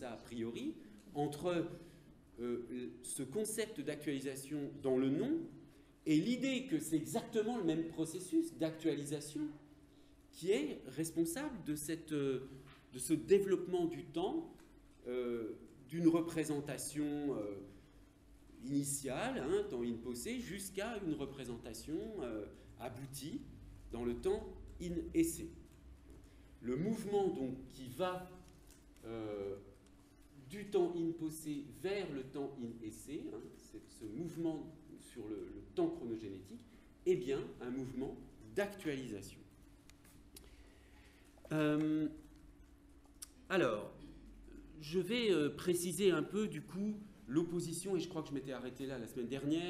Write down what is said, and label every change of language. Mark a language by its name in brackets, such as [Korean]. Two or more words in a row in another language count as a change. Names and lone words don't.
[French] ça a priori entre ce concept d'actualisation dans le nom et l'idée que c'est exactement le même processus d'actualisation qui est responsable de ce développement du temps, d'une représentation initiale, temps [Latin] in posse, [French] jusqu'à une représentation aboutie dans le temps [Latin] in esse. [French] Le mouvement donc qui va du temps [Latin] in posse [French] vers le temps [Latin] in esse, [French] ce mouvement sur le temps chronogénétique, est bien un mouvement d'actualisation. Alors, je vais préciser un peu du coup l'opposition, et je crois que je m'étais arrêté là la semaine dernière.